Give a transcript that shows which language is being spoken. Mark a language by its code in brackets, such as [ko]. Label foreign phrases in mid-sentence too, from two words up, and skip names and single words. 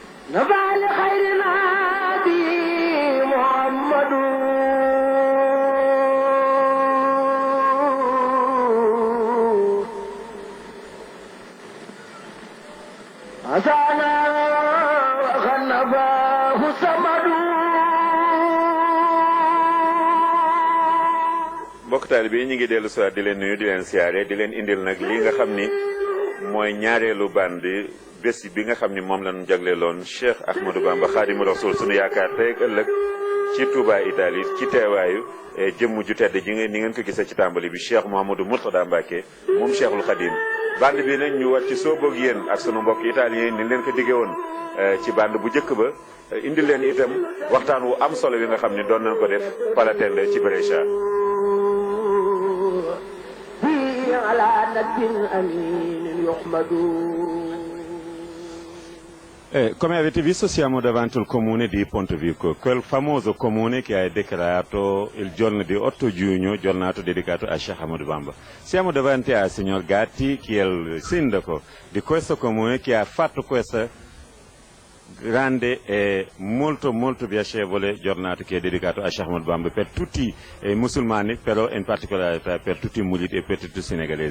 [ar] نفع لخيرنا به محمد أتانا وخنفاه الصمد. [wo] mbokk taalibe yi ñu ngi dellu si waat di leen nuyu di leen siyaare di leen indil nag li nga xam ni mooy ñaareelu bandi bés bi nga xam ni moom lañu jagleeloon Cheikh Ahmadou Bamba Khadimu Rasul sunu yaakaar tey ak ëllëg ci Touba Italie ci teewaayu jëmm ju tedd ji ni ngeen ko gisee ci tàmbali bi Cheikh Mouhamadou Mourtada Mbacké moom Cheikhul Khadim. bande bi nag ñu war ci sooboog yéen ak sunu mbokk italien ni leen ko diggee woon ci bande bu njëkk ba indi leen itam waxtaan wu am solo wi nga xam ni doon nañ ko def Palatende ci Brescia. [ar] على نبي أمين يحمد. [it] Come avete visto siamo davanti al comune di Pontevico, quel famoso comune che ha dichiarato il giorno di 8 giugno giornata dedicata a Cheikh Ahmadou Bamba. Siamo davanti al signor Gatti che è il sindaco di questo comune che ha fatto questa grande e molto piacevole giornata che è dedicata a Cheikh Ahmadou Bamba per tutti i musulmani, però in particolare per tutti i murid e per tutti i senegalesi.